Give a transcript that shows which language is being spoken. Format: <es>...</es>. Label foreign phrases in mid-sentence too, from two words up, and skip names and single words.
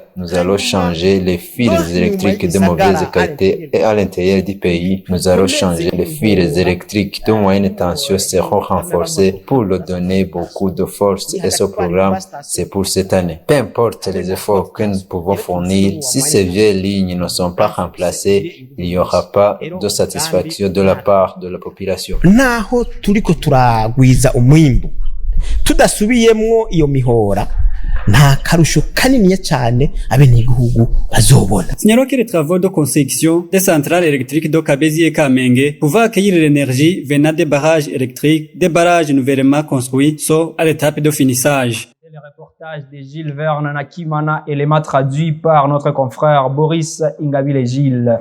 <fr>Nous allons changer les fils électriques de mauvaise qualité et à l'intérieur du pays, nous allons changer les fils électriques de moyenne tension seront renforcés pour leur donner beaucoup de force et ce programme, c'est pour cette année. Peu importe les efforts que nous pouvons fournir, si ces vieilles lignes ne sont pas remplacées, il n'y aura pas de satisfaction de la part de la population.</fr> <rn>Naho turiko turagwiza umwimbu tudasubiyemwo iyo mihora nta karusho kaniniya cyane abenegihugu bazobona.</rn> <fr>Signalons que les travaux de construction des centrales électriques de Kabezi et Kamenge pouvaient accueillir l'énergie venant des barrages électriques, des barrages nouvellement construits sont à l'étape de finissage. Le reportage de Gilles Verne Nakimana, élément traduit par notre confrère Boris Ingabile Gilles.</fr>